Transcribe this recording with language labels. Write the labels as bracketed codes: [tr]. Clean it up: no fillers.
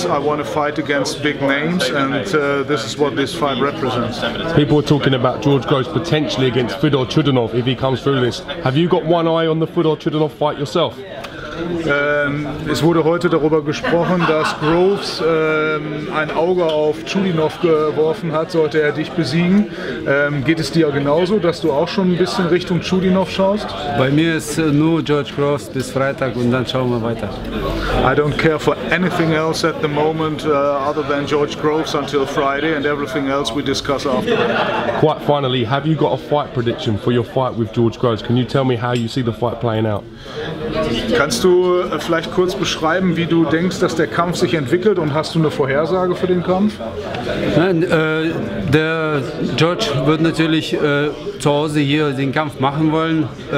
[en] I want to fight against big names, and this is what this fight represents. People are talking about George Groves potentially against Fedor Chudinov if he comes through this. Have you got one eye on the Fedor Chudinov fight yourself? [de] Es wurde heute darüber gesprochen, dass Groves ein Auge auf Chudinov geworfen hat, sollte er dich besiegen. Geht es dir genauso, dass du auch schon ein bisschen Richtung Chudinov schaust? Bei mir ist nur George Groves bis Freitag und dann schauen wir weiter. [en] I don't care for anything else at the moment other than George Groves until Friday, and everything else we discuss after that. Quite finally, have you got a fight prediction for your fight with George Groves? Can you tell me how you see the fight playing out? [de] Kannst du vielleicht kurz beschreiben, wie du denkst, dass der Kampf sich entwickelt, und hast du eine Vorhersage für den Kampf? Nein, der George wird natürlich zu Hause hier den Kampf machen wollen.